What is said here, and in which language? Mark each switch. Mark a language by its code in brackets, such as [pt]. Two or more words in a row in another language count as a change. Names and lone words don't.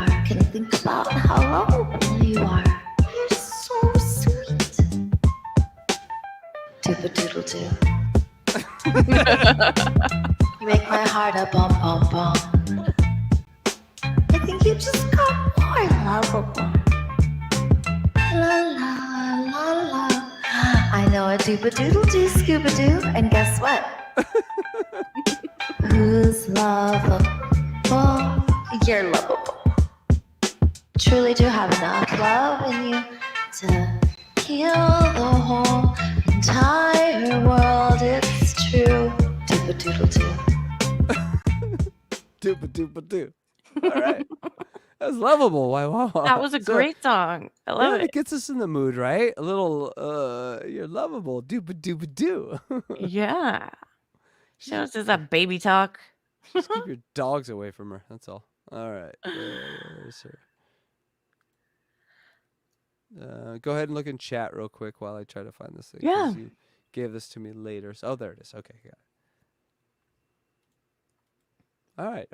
[en] Can think about how lovable you are. You're so sweet. Dupa doodle doo. You make my heart a bum bum bum. I think you just got more lovable. La la la la. I know a dupa doodle doo scuba doo, and guess what? Who's lovable? You're lovable. Truly do have enough love in you to heal the whole entire world. It's true. Dupa doodle doo. Dupa dupa doo. All right. That's lovable. Why, Wawa? That was a great song. I love it. It gets us in the mood, right? A little, you're lovable. Dupa dupa doo. Yeah. She knows this is a baby talk. Just keep your dogs away from her. That's all. All right. Where's her? Go ahead and look in chat real quick while I try to find this thing. 'Cause Yeah. you gave this to me later. Oh, there it is. Okay, got it. All right.